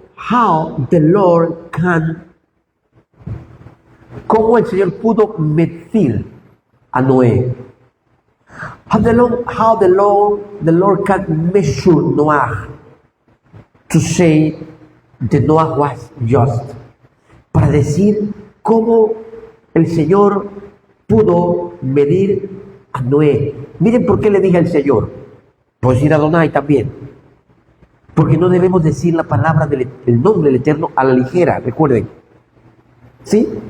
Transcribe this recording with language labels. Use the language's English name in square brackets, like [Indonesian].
[English] How the Lord [Spanish] cómo el Señor pudo medir a Noé. [English] How the Lord can measure Noah to say that Noah was just. [Spanish] Para decir cómo el Señor pudo medir a Noé. Miren por qué le dije al Señor. Puedo decir a Adonai también. Porque no debemos decir la palabra el nombre del Eterno a la ligera, recuerden. ¿Sí?